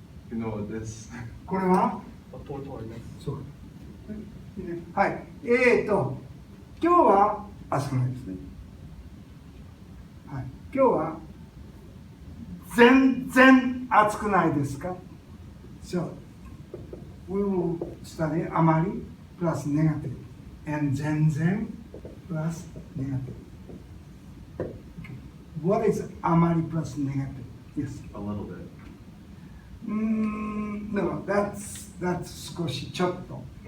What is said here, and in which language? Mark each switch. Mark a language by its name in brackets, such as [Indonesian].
[Japanese] 昨日です。これはおとといです。そう。はい。今日は暑くないですね。はい。今日は全然暑くないですか？ [English] So, we will study あまり plus negative and 全然 plus negative. Okay. What is あまり plus negative? Yes. A little bit. No, that's [Japanese] 少しちょっと。